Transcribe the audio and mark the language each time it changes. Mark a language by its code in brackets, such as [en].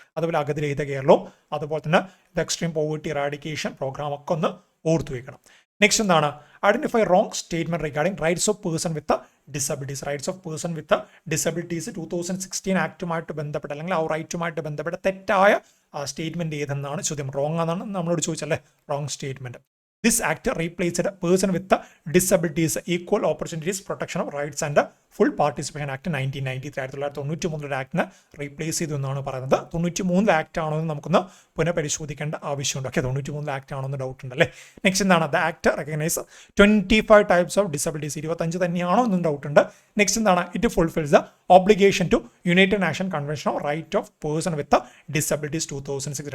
[ml] അതുപോലെ അഗതിരഹിത കേരളവും അതുപോലെ തന്നെ the extreme poverty eradication programme ഒക്കെ ഒന്ന് ഓർത്തു വയ്ക്കണം. നെക്സ്റ്റ് എന്താണ്? [en] Identify wrong statement regarding rights of person with disabilities. [ml] Rights of person with disabilities 2016 ആക്ടുമായിട്ട് ബന്ധപ്പെട്ട് അല്ലെങ്കിൽ ആ റൈറ്റുമായിട്ട് ബന്ധപ്പെട്ട തെറ്റായ സ്റ്റേറ്റ്മെന്റ് ഏതെന്നാണ് ചോദ്യം. റോങ് എന്നാണ് നമ്മളോട് ചോദിച്ചല്ലേ. Wrong statement. [en] This act replaced a person with the disabilities, equal opportunities, protection of rights and full participation act 1993. [ml] 1993 ആക്ടിനെ replace ചെയ്തു എന്നാണ് പറയുന്നത്. 93 ആക്ട് ആണോ എന്ന് നമുക്കൊന്ന് പുനഃപരിശോധിക്കേണ്ട ആവശ്യമുണ്ട്. ഓക്കെ, 93 ആക്ട് ആണോ എന്ന് ഡൗട്ട് ഉണ്ടല്ലേ. നെക്സ്റ്റ് എന്താണ്? [en] The act recognise 25 types of disabilities. [ml] 25 തന്നെയാണോ എന്നും ഡൗട്ട് ഉണ്ട്. നെക്സ്റ്റ് എന്താണ്? [en] It fulfils the obligation to United Nation convention of right of person with disabilities 2006.